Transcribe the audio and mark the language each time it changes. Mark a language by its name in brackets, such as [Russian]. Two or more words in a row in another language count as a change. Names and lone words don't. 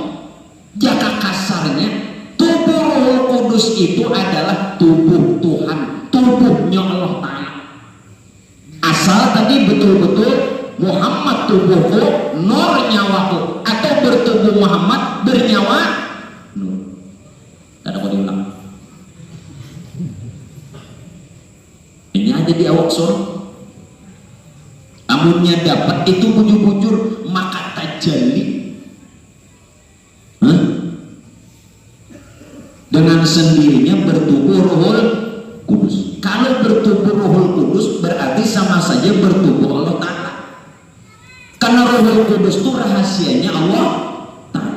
[Indonesian] Jika kasarnya tubuh Ruhul Kudus itu adalah tubuh Tuhan, tubuhnya Allah Ta'ala. Asal tadi betul-betul Muhammad tubuhku, Nur nyawaku, atau bertubuh Muhammad bernyawa Nur. Tidak ada kau diulang. Ini aja di awak surah. [Banjar] Amunnya dapat itu bujur-bujur maka tajalli. [Indonesian] Dengan sendirinya bertubuh Ruhul Kudus. Kalau bertubuh Ruhul Kudus berarti sama saja bertubuh Allah Ta'ala. Karena Ruhul Kudus itu rahasianya Allah Ta'ala.